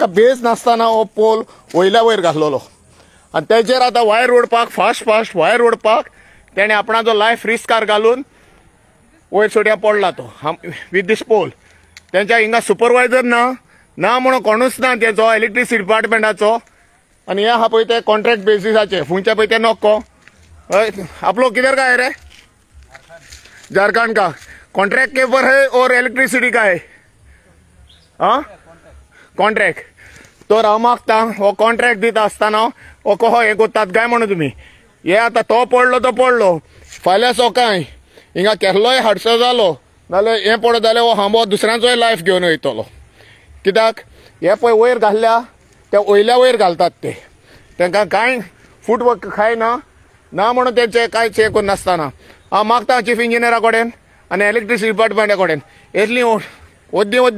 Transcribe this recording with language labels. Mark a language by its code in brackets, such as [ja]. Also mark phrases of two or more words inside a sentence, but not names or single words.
[kok] बेस नासतना हो पोल वयल्या वयर घाल्लेलो आनी तेजेर आतां वायर ओडपाक फास्ट वायर ओडपाक तेणें आपणाचो लायफ रिस्कार घालून वयर सोड्या पडला तो [en] with this pole [kok] तेंच्या हिंगा सुपरवायझर ना म्हणून कोणूच ना तेचो इलेक्ट्रिसिटी डिपार्टमेंटाचो आनी हे आहा पळय ते कॉन्ट्रॅक्ट बेसिसाचे फुंयचे पळय ते नोको [hi] आप लोग किधर का है रे झारखंड का कॉन्ट्रैक्ट के ऊपर है और इलेक्ट्रिसिटी का है हाँ [kok] कॉन्ट्रैक्ट तो हांव मागता हो कॉन्ट्रॅक्ट दिता आसतना हो कहो हे कोत्तात काय म्हणून तुमी हे आता तो पडलो फाल्यां सकाळीं हिंगा केल्लोय हाडसो जालो जाल्यार हें पडत जाल्यार हो हांबो दुसऱ्यांचोय लायफ घेवन वयतलो कित्याक हे पळय वयर घाल्ल्या त्या वयल्या वयर घालतात ते तांकां कांय फूट खायना ना म्हणून तेंचे कांयच हें करून नासतना हांव मागता चीफ इंजिनियरा कडेन आनी इलेक्ट्रिसिटी डिपार्टमेंटा कडेन येतलीं वद्दी